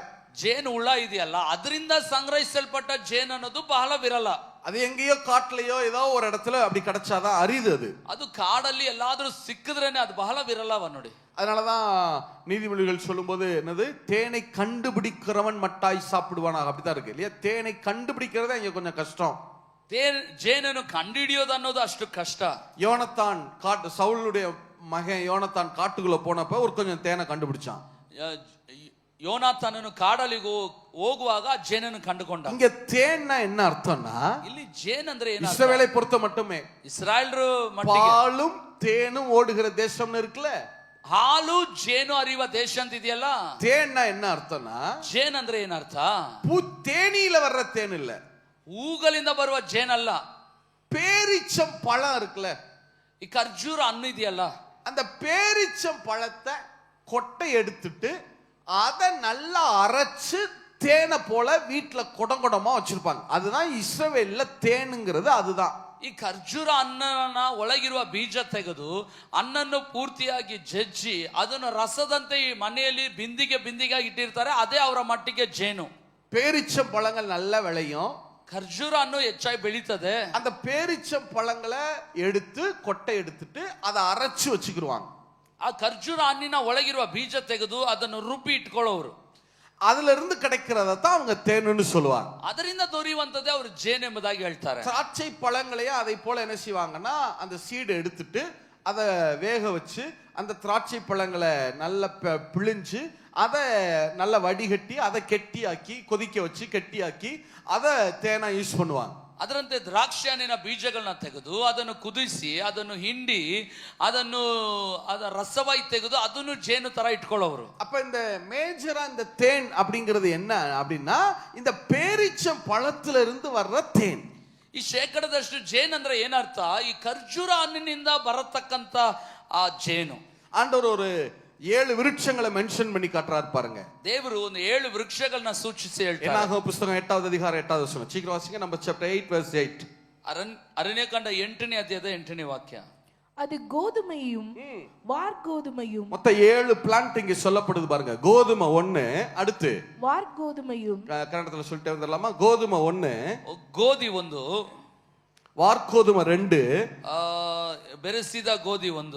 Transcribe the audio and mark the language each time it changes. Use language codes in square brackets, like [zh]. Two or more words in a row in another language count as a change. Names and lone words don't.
[kn] ಜೇನು ಹುಳ ಇದೆಯಲ್ಲ, ಅದರಿಂದ ಸಂಗ್ರಹಿಸಲ್ಪಟ್ಟ ಜೇನು ಅನ್ನೋದು ಬಹಳ ವಿರಳ. [ta] அது எங்கேயோ காட்டுலயோ ஏதோ ஒரு இடத்துல அப்படி கிடைச்சாதான் அரிது. அது [kn] ಕಾಡಲ್ಲಿ ಎಲ್ಲಾದ್ರೂ ಸಿಕ್ಕಿದ್ರೇನೆ ಅದು ಬಹಳ ವಿರಳವ ನೋಡಿ. [ta] அதனாலதான் நீதிமொழிகள் சொல்லும்போது என்னது, தேனை கண்டுபிடிக்கிறவன் மட்டாய் சாப்பிடுவானா, அப்படித்தான் இருக்கு இல்லையா? தேனை கண்டுபிடிக்கிறதே இங்க கொஞ்சம் கஷ்டம். [kn] ಜೇನನ್ನು ಕಂಡುಹಿಡಿಯೋದು ಅನ್ನೋದು ಅಷ್ಟು ಕಷ್ಟ. [ta] யோனத்தான் சவுலுடைய மகன் யோனத்தான் காட்டுக்குள்ள போனப்ப ஒரு கொஞ்சம் தேனை கண்டுபிடிச்சான். [kn] ಯೋನಾಥನನು ಕಾಡಲ್ಲಿ ಹೋಗುವಾಗ ಜೇನನ್ನು ಕಂಡುಕೊಂಡ. [ta] இங்க தேன்னா என்ன அர்த்தம்னா, [kn] ಇಲ್ಲಿ ಜೇನ್ ಅಂದ್ರೆ ಏನು? [ta] இஸ்ரவேலை பொறுத்த மட்டுமே [kn] ಇಸ್ರಾಯೇಲ್ರು [ta] பாலும் தேனும் ஓடுகிற தேசம்னு இருக்குல்ல, [kn] ಹಾಲು ಜೇನು ಅರಿಯುವ ದೇಶ ಅಂತ ಇದೆಯಲ್ಲ. [ta] தேன்னா என்ன ಅರ್ಥம்னா, [kn] ಜೇನ್ ಅಂದ್ರೆ ಏನರ್ಥ? [ta] தேனியில வர்ற தேன் இல்ல, [kn] ಹೂಗಳಿಂದ ಬರುವ ಜೇನಲ್ಲ. [ta] பேரிச்சம் பழம் இருக்குல்ல, [kn] ಈ ಖರ್ಜೂರ ಹಣ್ಣು ಇದೆಯಲ್ಲ, [ta] அந்த பேரிச்சம் பழத்தை கொட்டை எடுத்துட்டு அதை நல்லா அரைச்சு தேனை போல வீட்டுல குடங்குடமா வச்சிருப்பாங்க. அதுதான் இஸ்ரவேல்ல தேனுங்கிறது. அதுதான் [kn] ಈ ಖರ್ಜೂರ ಹಣ್ಣನ್ನ ಒಳಗಿರುವ ಬೀಜ ತೆಗೆದು ಹಣ್ಣನ್ನು ಪೂರ್ತಿಯಾಗಿ ಜಜ್ಜಿ ಅದನ್ನು ರಸದಂತೆ ಈ ಮನೆಯಲ್ಲಿ ಬಿಂದಿಗೆ ಇಟ್ಟಿರ್ತಾರೆ. ಅದೇ ಅವರ ಮಟ್ಟಿಗೆ ಜೇನು. [ta] பேரிச்சம் பழங்கள் நல்லா விளையும், [kn] ಖರ್ಜೂರ ಹಣ್ಣು ಹೆಚ್ಚಾಗಿ ಬೆಳೀತದೆ. [ta] அந்த பேரிச்சம் பழங்களை எடுத்து கொட்டை எடுத்துட்டு அதை அரைச்சு வச்சுக்கிடுவாங்க. [kn] ಆ ಖರ್ಜೂರ ಹಣ್ಣಿನ ಒಳಗಿರುವ ಬೀಜ ತೆಗೆದು ಅದನ್ನು ರುಬ್ಬಿ ಇಟ್ಕೊಳ್ಳೋರು. [ta] அதுல இருந்து கிடைக்கிறத தான் அவங்க தேனுன்னு சொல்லுவாங்க. [kn] ಅದರಿಂದ ದೊರೆಯುವಂತದೇ ಅವರು ಜೇನು ಎಂಬುದಾಗಿ ಹೇಳ್ತಾರೆ. [ta] திராட்சை பழங்களையே அதை போல என்ன செய்வாங்கன்னா, அந்த சீடை எடுத்துட்டு அதை வேக வச்சு அந்த திராட்சை பழங்களை நல்லா பிழிஞ்சு அதை நல்லா வடிகட்டி அதை கெட்டியாக்கி கொதிக்க வச்சு கெட்டியாக்கி அதை தேனா யூஸ் பண்ணுவாங்க. [kn] ಅದರಂತೆ ದ್ರಾಕ್ಷಿ ಹಣ್ಣಿನ ಬೀಜಗಳನ್ನ ತೆಗೆದು ಅದನ್ನು ಕುದಿಸಿ ಅದನ್ನು ಹಿಂಡಿ ಅದನ್ನು ರಸವಾಗಿ ತೆಗೆದು ಅದನ್ನು ಜೇನು ತರ ಇಟ್ಕೊಳ್ಳೋರು. [ta] அப்ப இந்த மேஜரா இந்த தேன் அப்படிங்கிறது என்ன அப்படின்னா, இந்த பேரிச்சம் பழத்துல இருந்து வர்ற தேன். [kn] ಈ ಶೇಕಡದಷ್ಟು ಜೇನು ಅಂದ್ರೆ ಏನರ್ಥ? ಈ ಖರ್ಜೂರ ಹಣ್ಣಿನಿಂದ ಬರತಕ್ಕಂತ ಆ ಜೇನು. [ta] ஆண்டவர் ஒரு 7 விருட்சங்களை மென்ஷன் பண்ணி காட்டுறாரு பாருங்க. [kn] ದೇವರು ಒಂದು 7 ವೃಕ್ಷಗಳನ್ನ ಸೂಚಿಸಿ ಹೇಳ್ತಾರೆ. [ta] என்னாகும் புத்தகம் 8வது அதிகாரம் 8வது வசனம். சீக்கிரம் வாசிங்க. நம்ம [en] chapter 8 verse 8. [kn] ಅರಣ್ಯಕಾಂಡ 8ನೇ ಅಧ್ಯಾಯದ 8ನೇ ವಾಕ್ಯ. [ta] அது கோதுமையும் வார்கோதுமையும். மொத்தம் 7 பிளான்ட் இங்க சொல்லப்படுது பாருங்க. கோதுமை 1, அடுத்து வார்கோதுமையும். கன்னடத்துல சொல்லிட்டே வந்துடலாமா? கோதுமை 1, [kn] ಗೋಧಿ 1, [ta] வார்கோதுமை 2, [kn] ಬೆರೆಸಿದ ಗೋಧಿ 1,